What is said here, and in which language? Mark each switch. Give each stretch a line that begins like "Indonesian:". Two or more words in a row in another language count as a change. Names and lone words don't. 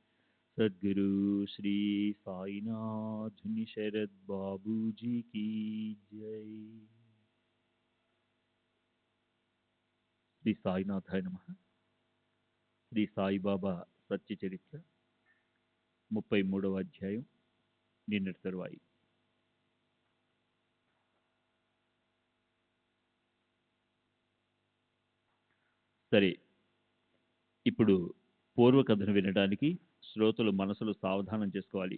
Hindi: सद्गुरु श्री साईनाथ शरद बाबू जी की जय।
Sanskrit: శ్రీ సాయినాథాయ నమః.
Telugu: శ్రీ సాయిబాబా సత్య చరిత్ర 33వ అధ్యాయం నిన్నటి తరువాయి. సరే, ఇప్పుడు పూర్వకథను వినడానికి శ్రోతలు మనసులు సావధానం చేసుకోవాలి.